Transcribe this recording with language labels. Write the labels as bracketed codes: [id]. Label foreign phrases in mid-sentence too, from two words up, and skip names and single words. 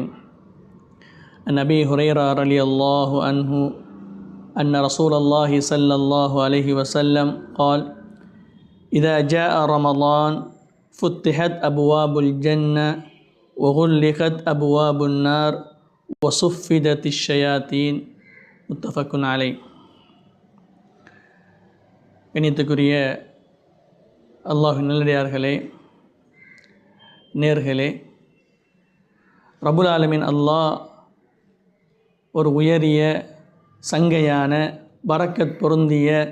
[ar] عن أبي هريرة رضي الله عنه أن رسول الله صلى الله عليه وسلم قال: إذا جاء رمضان فتحت أبواب الجنة وغلقت أبواب النار وصفدت الشياطين. متفق عليه. [ta] கணியத்துக்குரிய அல்லாஹ்வின் நல்லடியார்களே, நேர்களே, [ar] رب العالمين [ta] அல்லாஹ் ஒரு உயரிய சங்கையான பரக்கத் பொருந்திய